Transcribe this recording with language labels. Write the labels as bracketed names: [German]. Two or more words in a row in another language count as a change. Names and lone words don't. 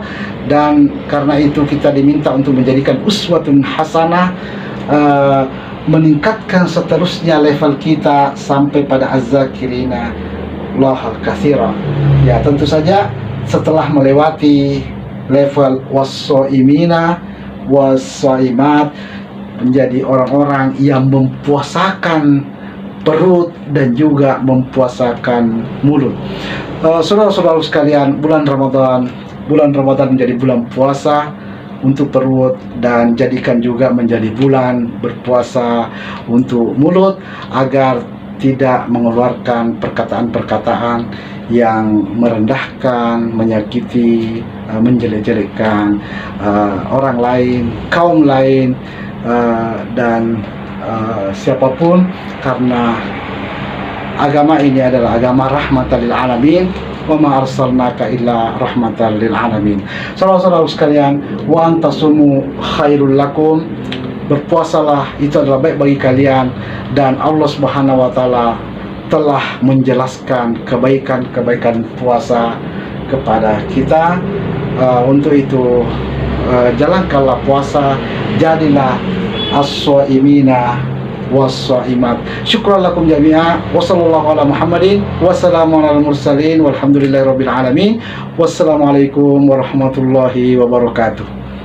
[Indonesian] Dan karena itu kita diminta untuk menjadikan [Arabic] أسوة حسنة, [Indonesian] meningkatkan seterusnya level kita sampai pada [Arabic] الذاكرين الله كثيرا. [Indonesian] Ya, tentu saja setelah melewati level [Arabic] والصائمين والصائمات, [Indonesian] menjadi orang-orang yang mempuasakan perut dan juga mempuasakan mulut. Saudara-saudara sekalian, bulan Ramadan menjadi bulan puasa untuk perut, dan jadikan juga menjadi bulan berpuasa untuk mulut, agar tidak mengeluarkan perkataan-perkataan yang merendahkan, menyakiti, menjelek-jelekkan orang lain, kaum lain, dan siapapun, karena agama ini adalah agama [Arabic] رحمة للعالمين, وما أرسلناك إلا رحمة للعالمين. [Indonesian] Saudara-saudara sekalian, [Arabic] وأن تصوموا خير لكم, [Indonesian] berpuasalah itu adalah baik bagi kalian, dan Allah [Arabic] سبحانه وتعالى [Indonesian] telah menjelaskan kebaikan-kebaikan puasa kepada kita. Untuk itu jalankanlah puasa, jadilah [Arabic] الصائمين والصائمات. شكرا لكم جميعا، وصلى الله على محمد، وسلام على المرسلين، والحمد لله رب العالمين. والسلام عليكم ورحمة الله وبركاته.